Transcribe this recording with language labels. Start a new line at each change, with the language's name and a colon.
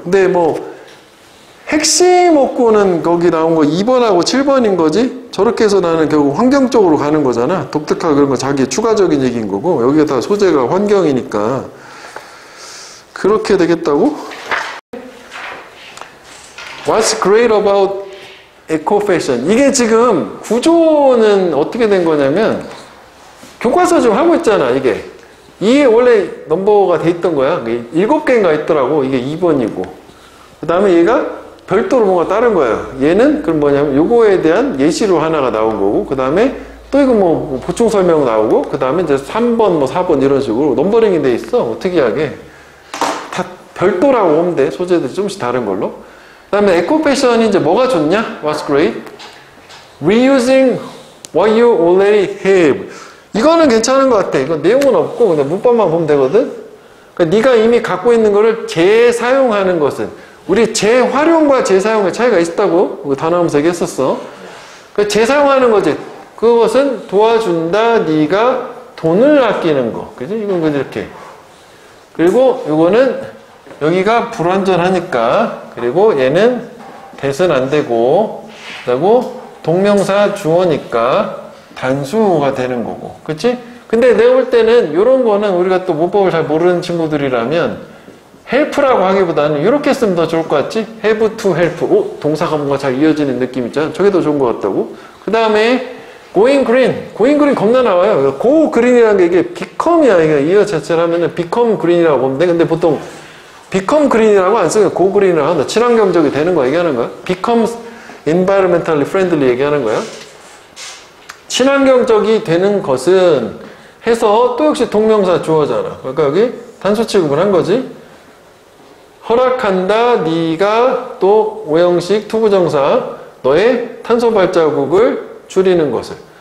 Korean: 근데 뭐 핵심 욕구는 거기 나온 거 2번하고 7번인 거지? 저렇게 해서 나는 결국 환경 쪽으로 가는 거잖아. 독특하고 그런 거 자기의 추가적인 얘기인 거고, 여기에 다 소재가 환경이니까 그렇게 되겠다고?
English: What's great about eco-fashion?
Korean: 이게 지금 구조는 어떻게 된 거냐면, 교과서 지금 하고 있잖아. 이게 원래 넘버가 돼 있던 거야. 7개인가 있더라고. 이게 2번이고. 그 다음에 얘가 별도로 뭔가 다른 거야. 얘는 그럼 뭐냐면 요거에 대한 예시로 하나가 나온 거고, 그 다음에 또 이거 뭐 보충 설명 나오고, 그 다음에 이제 3번, 뭐 4번 이런 식으로 넘버링이 돼 있어. 특이하게. 다 별도라고 보면 돼. 소재들이 조금씩 다른 걸로. 그 다음에 에코 패션이 이제 뭐가 좋냐?
English: What's great? Reusing what you already have.
Korean: 이거는 괜찮은 것 같아. 이건 내용은 없고 그냥 문법만 보면 되거든. 그러니까 네가 이미 갖고 있는 거를 재사용하는 것은, 우리 재활용과 재사용의 차이가 있다고 단어하면서 얘기했었어. 그러니까 재사용하는 거지. 그것은 도와준다. 네가 돈을 아끼는 거. 그지? 이건 이렇게. 그리고 이거는 여기가 불완전하니까, 그리고 얘는 대은 안 되고, 그리고 동명사 주어니까 단수가 되는 거고. 그치? 근데 내가 볼 때는 이런 거는 우리가 또 문법을 잘 모르는 친구들이라면 help라고 하기보다는 이렇게 쓰면 더 좋을 것 같지?
English: have to help.
Korean: 동사가 뭔가 잘 이어지는 느낌 있잖아. 저게 더 좋은 것 같다고.
English: 그 다음에 going green. going green
Korean: 겁나 나와요. go green이라는 게 이게 become이야. 이게 이어 자체를 하면은
English: become green
Korean: 이라고 보면 돼. 근데 보통
English: become green
Korean: 이라고 안 쓰고
English: go green
Korean: 이라고 한다. 친환경적이 되는 거 얘기하는 거야.
English: becomes environmentally friendly
Korean: 얘기하는 거야. 친환경적이 되는 것은 해서 또 역시 동명사 주어잖아. 그러니까 여기 단수 취급을 한 거지. 허락한다. 네가 또 오형식 투부정사 너의 탄소 발자국을 줄이는 것을.